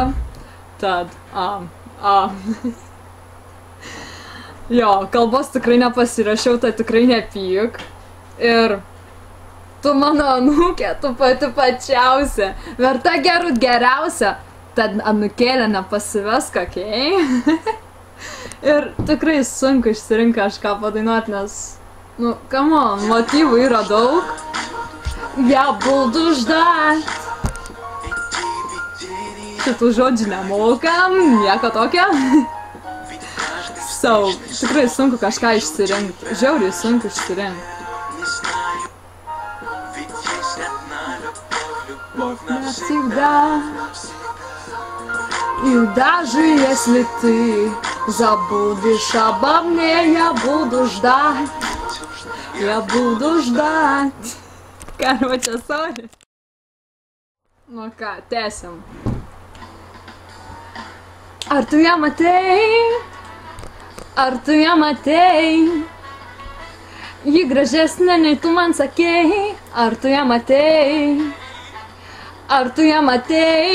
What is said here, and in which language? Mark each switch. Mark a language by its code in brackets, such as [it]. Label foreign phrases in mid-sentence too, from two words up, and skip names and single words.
[lt] Tad, Jo, kalbos tikrai nepasirašiau, tai tikrai nepyk. Ir tu mano anūkė, tu pati pačiausia. Verta gerūt geriausia. Tad anūkėlė nepasivesk, okei? Ir tikrai sunku išsirinkti kažką padainuoti, nes, nu, [en] come on, [lt] motyvų yra daug. [ru] Я буду ждать. [lt] Šitų žodžių nemokam, nieko tokio. So, tikrai sunku kažką išsirinkti. Žiauriai sunku išsirinkti. [ru] Навсегда. И даже если ты забудешь обо мне, я буду ждать. Я буду ждать. Короче, [lt] sorry. Nu ką, tęsim. Ar tu ją matei? Ar tu ją matei? Ji gražesnė nei tu man sakei. Ar tu ją matei? Ar tu ją matei?